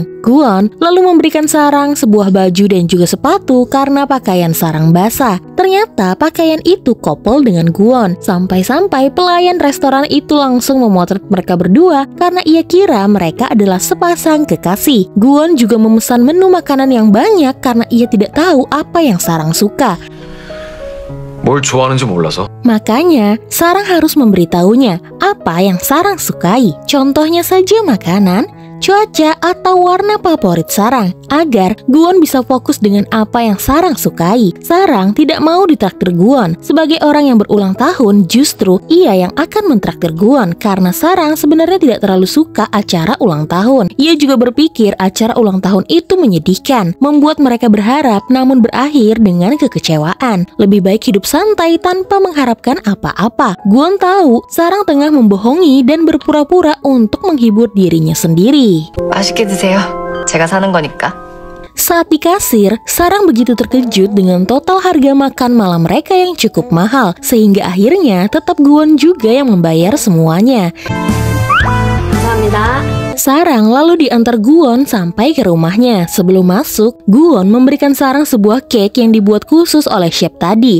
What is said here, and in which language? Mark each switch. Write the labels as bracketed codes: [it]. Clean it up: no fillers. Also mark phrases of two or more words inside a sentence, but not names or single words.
[id] Gwon lalu memberikan Sarang sebuah baju dan juga sepatu karena pakaian Sarang basah. Ternyata pakaian itu couple dengan Gwon. Sampai-sampai pelayan restoran itu langsung memotret mereka berdua karena ia kira mereka adalah sepasang kekasih. Gwon juga memesan menu makanan yang banyak karena ia tidak tahu apa yang Sarang suka. [ko] 뭘 좋아하는지 몰라서. [id] Makanya, Sarang harus memberitahunya apa yang Sarang sukai. Contohnya saja makanan, cuaca, atau warna favorit Sarang, agar Gwon bisa fokus dengan apa yang Sarang sukai. Sarang tidak mau ditraktir Gwon. Sebagai orang yang berulang tahun, justru ia yang akan mentraktir Gwon karena Sarang sebenarnya tidak terlalu suka acara ulang tahun. Ia juga berpikir acara ulang tahun itu menyedihkan, membuat mereka berharap namun berakhir dengan kekecewaan. Lebih baik hidup santai tanpa mengharapkan apa-apa. Gwon tahu Sarang tengah membohongi dan berpura-pura untuk menghibur dirinya sendiri. [ko] 맛있게 드세요. 제가 사는 거니까. [id] Saat di kasir, Sarang begitu terkejut dengan total harga makan malam mereka yang cukup mahal, sehingga akhirnya tetap Gwon juga yang membayar semuanya. [ko] 감사합니다. [id] Sarang lalu diantar Gwon sampai ke rumahnya. Sebelum masuk, Gwon memberikan Sarang sebuah cake yang dibuat khusus oleh chef tadi.